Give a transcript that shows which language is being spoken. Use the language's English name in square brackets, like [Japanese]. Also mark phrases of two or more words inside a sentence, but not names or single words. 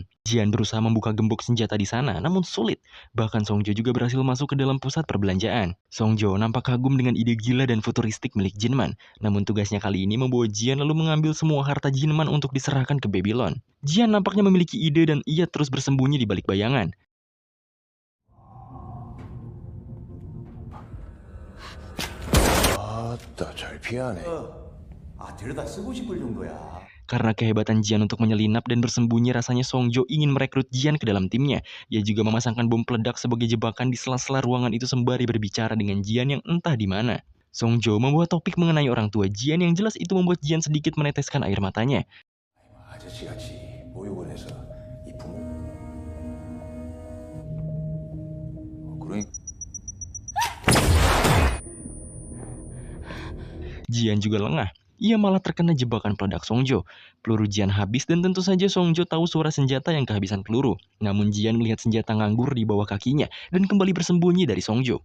[Indonesian] Jian berusaha membuka gembok senjata di sana, namun sulit. Bahkan Songjo juga berhasil masuk ke dalam pusat perbelanjaan. Songjo nampak kagum dengan ide gila dan futuristik milik Jinman. Namun tugasnya kali ini membawa Jian lalu mengambil semua harta Jinman untuk diserahkan ke Babylon. Jian nampaknya memiliki ide dan ia terus bersembunyi di balik bayangan. [Korean] 잘 피하네. 데려다 쓰고 싶을 정도야. [Indonesian] Karena kehebatan Jian untuk menyelinap dan bersembunyi, rasanya Songjo ingin merekrut Jian ke dalam timnya. Ia juga memasangkan bom peledak sebagai jebakan di sela-sela ruangan itu sembari berbicara dengan Jian yang entah di mana. Songjo membawa topik mengenai orang tua Jian yang jelas itu membuat Jian sedikit meneteskan air matanya. [Korean] 아저씨같이 보육원에서 이 부모. 그러니까. [Indonesian] Jian juga lengah. Ia malah terkena jebakan peledak Songjo. Peluru Jian habis dan tentu saja Songjo tahu suara senjata yang kehabisan peluru. Namun Jian melihat senjata nganggur di bawah kakinya dan kembali bersembunyi dari Songjo.